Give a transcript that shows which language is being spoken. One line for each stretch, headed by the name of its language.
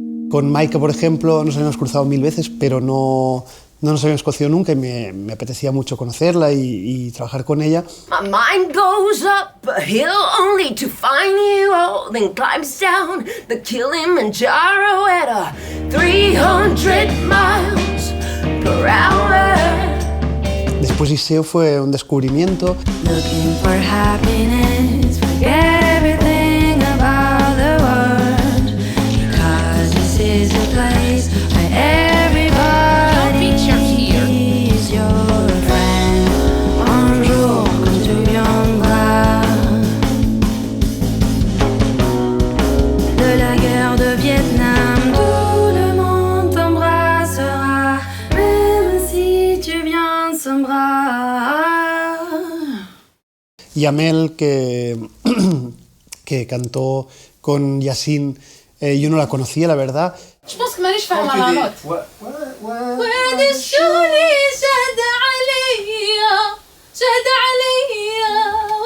Spanish: Con Maika, por ejemplo, nos habíamos cruzado 1000 veces, pero no nos habíamos conocido nunca y me apetecía mucho conocerla y trabajar con ella.
English: My mind goes up a hill only to find you, then climbs down the Kilimanjaro at a 300 miles per hour.
Spanish: Después Iseo fue un descubrimiento.
English: Looking for happiness, forget everything about the world, because this is a place where everybody is your friend.
French: Un jour quand tu viendras de la guerre de Vietnam, tout le monde t'embrassera, même si tu viens sans bras.
Spanish: Y Amel, que cantó con Yasin, yo no la conocía, la verdad.
French: Je pense que
Arabic: مانيش فاهمة العنوان. وهذا الشولي شهد عليا شهد عليا.